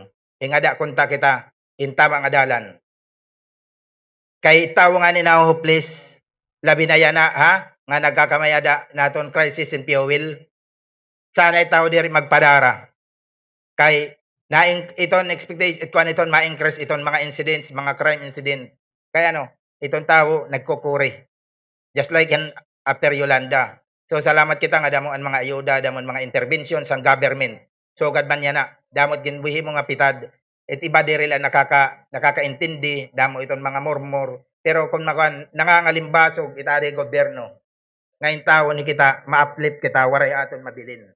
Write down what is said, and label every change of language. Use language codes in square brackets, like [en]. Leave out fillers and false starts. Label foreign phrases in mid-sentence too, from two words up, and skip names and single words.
[war] Hingada kunta kita intama nga dalan. Kay tawo nga ni hopeless labi na yana ha nga nagkakamayada naton [en] crisis in fuel. [war] Sana itaw diri magpadara. Kay naing iton expectation iton ma-increase iton mga incidents, [en] mga crime incident. [war] Kaya iton tawo nagkukuri. [en] Just like in after Yolanda. [war] So salamat kita nga damon mga ayuda, damon mga intervention sa government. So gad man yana, damot ginbuhi mo nga pitad. Et iba diri lang nakakaintindi damo iton mga murmur. Pero kung nangangalimbasog itadi gobyerno, ngayon tawo ni kita ma-uplift kita waray aton mabilin.